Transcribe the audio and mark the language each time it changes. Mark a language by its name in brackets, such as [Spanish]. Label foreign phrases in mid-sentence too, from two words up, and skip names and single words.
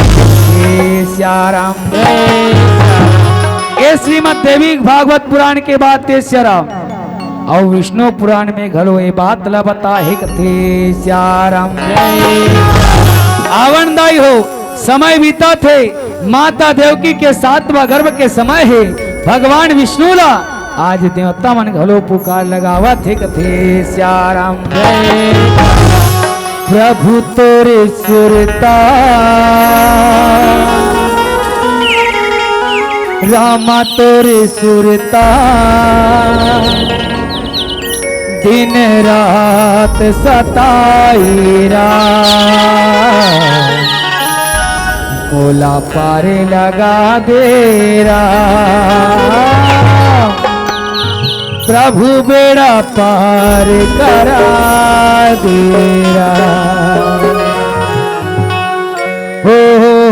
[Chhattisgarhi] श्याराम ये श्रीमद देवी भागवत पुराण के बात ते श्याराम और विष्णु पुराण में घलो ये बात ला बता है कथे। श्याराम आवनदाई हो समय बीता थे, माता देवकी के 7वां गर्भ के समय है। भगवान विष्णु ला आज देवता मन घलो पुकार लगावा थे कथे। श्याराम प्रभु तोरे सुरता रामा तोरे सुरता दिन रात सताईरा मोला पारे लगा देरा प्रभु बेड़ा पार करा देरा। हो